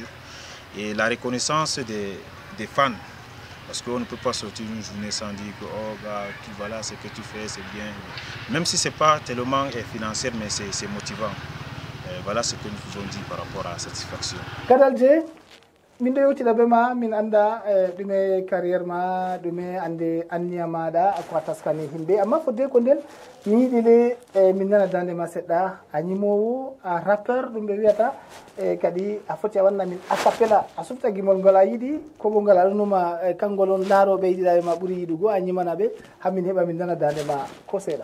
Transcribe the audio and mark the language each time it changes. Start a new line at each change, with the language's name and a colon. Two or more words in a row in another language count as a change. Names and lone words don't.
French: Et la reconnaissance des fans, parce qu'on ne peut pas sortir une journée sans dire que oh, bah, voilà ce que tu fais, c'est bien. Même si ce n'est pas tellement financier, mais c'est motivant. Voilà ce que nous pouvons dire par rapport à la satisfaction.
Fula: Gadal J, min ɗo yewtida be ma min anda ɗume carriére ma ɗume ande anniya maɗa ko a taskani himɓe amma fodde ko nden mi yiɗi le min nana dande ma seɗɗa a ñimowo a rappeur ɗum ɓe wiyata kadi a foti a wanna min a cappella a sufta gimol ngol a yiɗi kogol ngal aɗanuma kangol on laaroɓe yiɗiɗaɓe ma ɓuuri yiɗugo a ñimana ɓe hamin heɓa min nana dande ma ko seeɗa